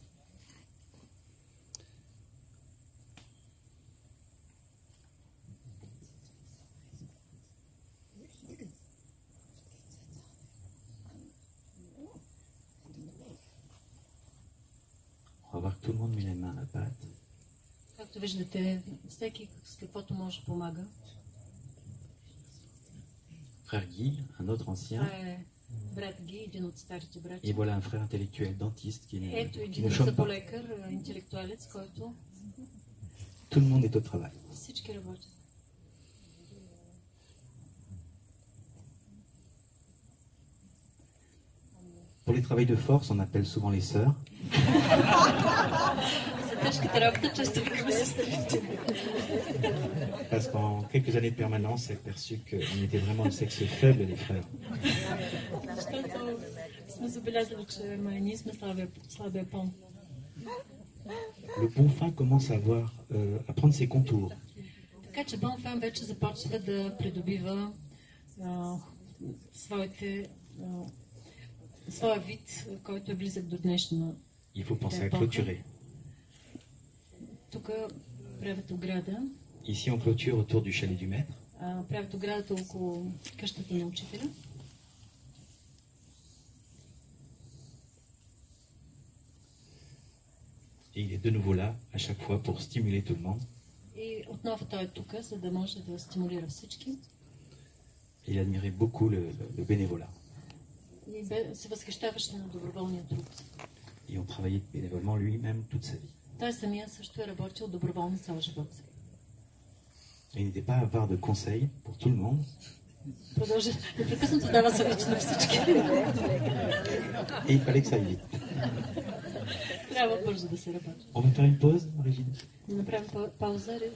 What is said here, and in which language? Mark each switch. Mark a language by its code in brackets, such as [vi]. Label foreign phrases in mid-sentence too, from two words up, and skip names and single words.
[fr] On va voir que tout le monde met la main à la pâte. [bg] Както виждате, всеки с каквото може помага. [fr] Frère Guy, un autre ancien. [bg] Това е брат Ги, един от старите брати. [fr] Et voilà un frère intellectuel, dentiste, [bg] Ето [fr] qui [bg] един [fr] ne chôme pas. [bg] зъболекар, интелектуалец, който [fr] Tout le monde est au travail. [bg] всички работят. [fr] Pour les travails de force, on appelle souvent les sœurs. [bg] За тежката работа често викаме сестрите. [fr] Parce qu'en quelques années de permanence, c'est perçu qu'on était vraiment le sexe faible des frères. [bg] Защото сме забелязали, че ние сме слабия пол. [fr] Le bon fin commence à prendre ses contours. [bg] Така че Бонфан вече започва да придобива своя вид, който е близък до днешна. [fr] Il faut penser à clôturer. [bg] Тук правят ограда. [fr] Ici, on clôture autour du chalet du maître. [bg] Правят оградата около къщата на учителя. [fr] Et il est de nouveau là, à chaque fois, pour stimuler tout le monde. [bg] И отново той е тук, за да може да стимулира всички. [fr] Il admirait beaucoup le bénévolat. [bg] И се възхищаваше на доброволния труд. [fr] Et on travaillait bénévolement lui-même toute sa vie. [bg] Той самия също е работил доброволно цял живот. [fr] Il n'était pas avare de conseils pour tout le monde. [bg] Продължи непрекъснато дава съвети на всички. [fr] Et il fallait que ça aille vite. [bg] Трябва бързо да се работи. [fr] On va faire une pause, Régine. [bg] Да направим пауза.